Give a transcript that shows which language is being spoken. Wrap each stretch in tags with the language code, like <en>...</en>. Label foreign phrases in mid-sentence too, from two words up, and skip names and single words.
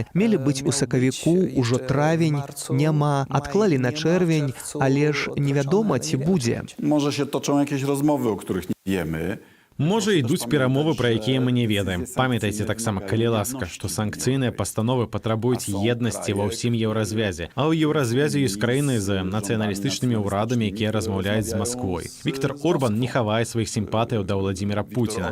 <be>Мелі быць у сакавіку, ужо травень, няма, адклалі на чэрвень, але ж невядома, ці будзе.</be> <pl>Może się toczą jakieś rozmowy, o których nie wiemy.</pl> <be>Можа, ідуць перамовы, пра якія мы не ведаем. Памятайце таксама, калі ласка, што санкцыйныя пастановы патрабуюць еднасці ва ўсім еўразвязе. А ў еўразвязе ёсць краіны з нацыяналістычнымі ўрадамі, якія размаўляюць з Масквой. Віктор Орбан не хавае сваіх сімпатыяў да Владзіміра Пуціна.</be>